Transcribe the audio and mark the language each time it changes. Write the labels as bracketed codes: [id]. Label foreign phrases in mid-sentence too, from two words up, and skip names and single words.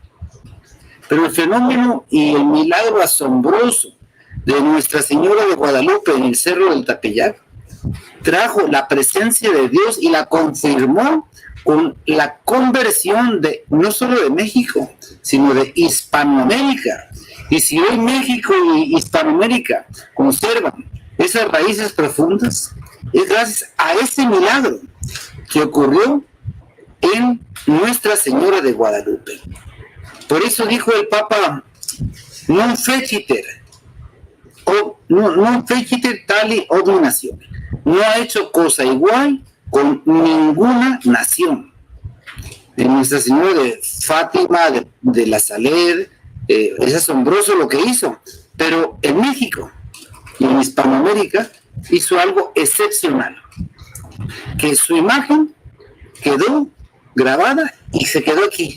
[es] Pero el fenómeno y el milagro asombroso de Nuestra Señora de Guadalupe en el Cerro del Tepeyac trajo la presencia de Dios y la confirmó con la conversión de no solo de México, sino de Hispanoamérica. Y si hoy México y Hispanoamérica conservan esas raíces profundas, es gracias a ese milagro que ocurrió en Nuestra Señora de Guadalupe. Por eso dijo el Papa, [la] non feciter tali ogni nazione. [es] No ha hecho cosa igual con ninguna nación. De Nuestra Señora de Fátima, de la Saled, es asombroso lo que hizo, pero en México y en Hispanoamérica hizo algo excepcional, que su imagen quedó grabada y se quedó aquí.